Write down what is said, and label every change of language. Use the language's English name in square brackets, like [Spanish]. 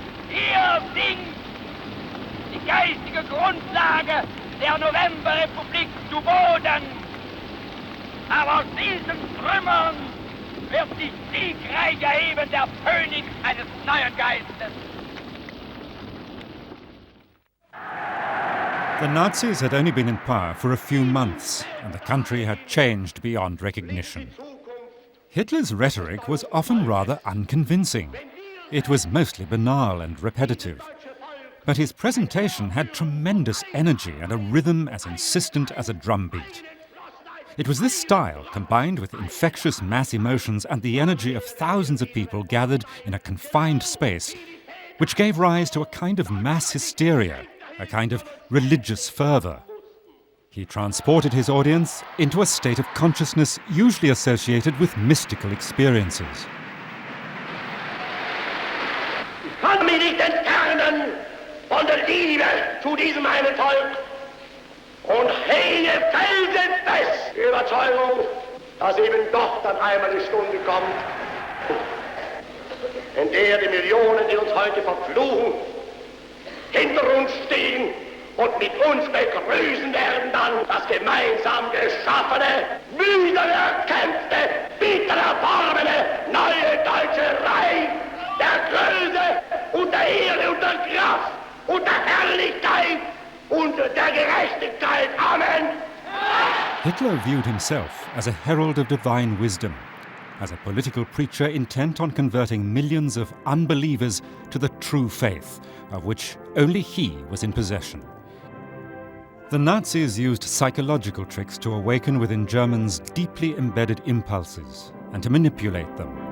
[German] Hier sinkt die geistige Grundlage der Novemberrepublik zu Boden. Aber aus diesen Trümmern wird sich siegreich erheben der Phönix eines neuen Geistes. [English] The Nazis had only been in power for a few months, and the country had changed beyond recognition. Hitler's rhetoric was often rather unconvincing. It was mostly banal and repetitive. But his presentation had tremendous energy and a rhythm as insistent as a drum beat. It was this style, combined with infectious mass emotions and the energy of thousands of people gathered in a confined space, which gave rise to a kind of mass hysteria, a kind of religious fervour. He transported his audience into a state of consciousness usually associated with mystical experiences. [German] Ich kann mich nicht entfernen von der Liebe zu diesem einen Volk und hege felsenfest die Überzeugung, dass eben doch dann einmal die Stunde kommt, in der die Millionen, die uns heute verfluchen, hinter uns stehen und mit uns begrüßen werden dann das gemeinsam geschaffene, müde erkämpfte, bitter erworbene neue deutsche Reich der Größe und der Ehre und der Kraft und der Herrlichkeit und der Gerechtigkeit. Amen. [English] Hitler viewed himself as a herald of divine wisdom, as a political preacher intent on converting millions of unbelievers to the true faith, of which only he was in possession. The Nazis used psychological tricks to awaken within Germans deeply embedded impulses and to manipulate them.